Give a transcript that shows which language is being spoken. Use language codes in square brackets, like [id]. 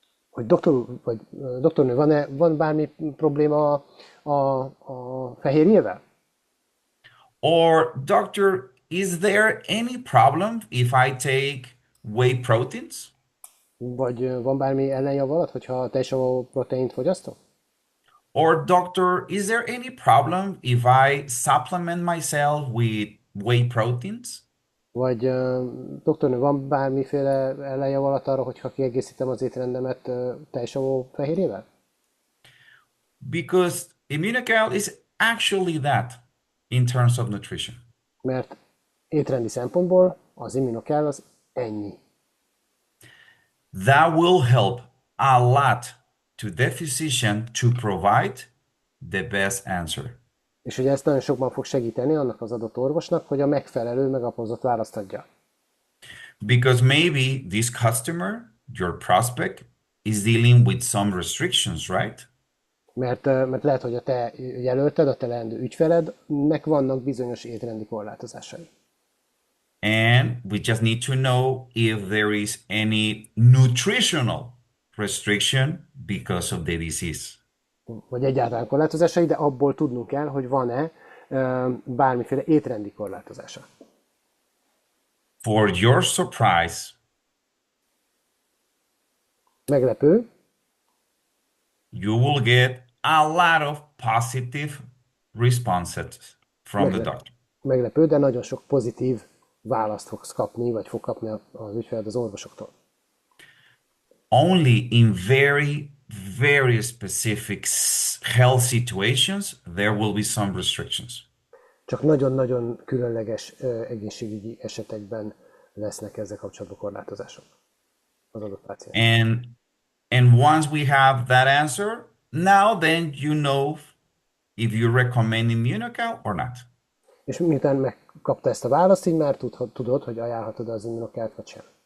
[hu] Hogy doktornő, van bármi probléma a fehérjével? [en] Or, doctor, is there any problem if I take whey proteins? [hu] Vagy van bármi ellenjavalat, hogyha teljesavú proteint fogyasztok? [en] Or, doctor, is there any problem if I supplement myself with whey proteins? [hu] Vagy doktornő, van bármiféle ellenjavalat arra, hogyha kiegészítem az étrendemet teljesavú fehérjével? [en] Because Immunocal is actually that in terms of nutrition. [hu] Mert étrendi szempontból az immunokál az ennyi. [en] That will help a lot to the physician to provide the best answer. [hu] És ugye ezt nagyon sokban fog segíteni annak az adott orvosnak, hogy a megfelelő, megalapozott választ adja. [en] Because maybe this customer, your prospect, is dealing with some restrictions, right? [hu] Mert lehet, hogy a te jelölted, a te leendő ügyfelednek vannak bizonyos étrendi korlátozásai. [en] And we just need to know if there is any nutritional restriction because of the disease. [hu] Vagy egyáltalán korlátozásai, de abból tudnunk kell, hogy van-e bármiféle étrendi korlátozása. [en] For your surprise, [hu] Meglepő, [en] you will get a lot of positive responses from the doctor. [hu] meglepő, de nagyon sok pozitív választ fogsz kapni, vagy fog kapni az ügyfeled az orvosoktól. [en] Only in very, very specific health situations, there will be some restrictions. [hu] Csak nagyon-nagyon különleges egészségügyi esetekben lesznek ezzel kapcsolatban korlátozások az adott páciens. [en] And once we have that answer, now then you know if you recommend Immunocal or not. [hu] És miután megkapta ezt a választ, így már tudod, hogy ajánlhatod az immunokát, vagy sem.